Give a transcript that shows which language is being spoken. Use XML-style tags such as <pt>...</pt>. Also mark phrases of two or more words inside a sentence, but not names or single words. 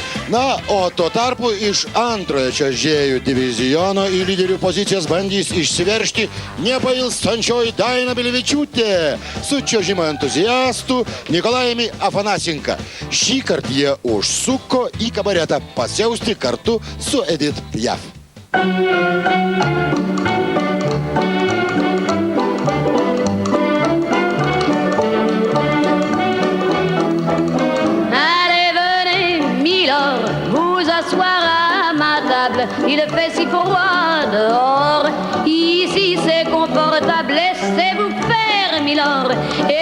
<lt>Na, o tuo tarpu iš antrojo čiuožėjų diviziono į lyderių pozicijas bandys išsiveržti nepailstančioji Daina Bilivičiūtė su čiuožimo entuziastu Nikolajumi Afanasinka. Šį kartą jie užsuko į kabaretą pasiausti kartu su Edith Piaf.</lt> <fr>Il fait si froid dehors, ici c'est confortable, laissez-vous faire, milord, et</fr>